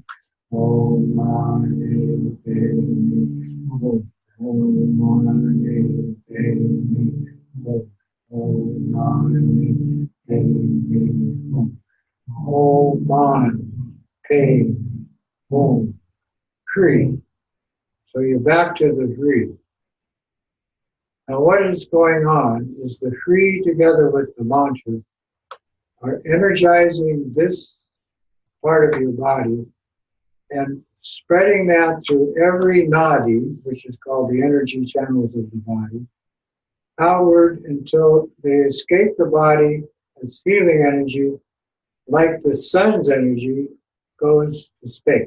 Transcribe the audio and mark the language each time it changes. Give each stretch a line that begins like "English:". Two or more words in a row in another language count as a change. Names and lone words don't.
Sanskrit: Om, Ma, Ni, Pe, Ni, Om. Om, Ma, Ni, Pe, Ni, Om. Om, Ma, Ni, Pe, Ni, Om. Om, Ma, Pe, Om.
English: Shri. So you're back to the Shri. Now what is going on is the Shri together with the mantra are energizing this part of your body and spreading that through every nadi, which is called the energy channels of the body, outward until they escape the body as healing energy, like the sun's energy goes to space.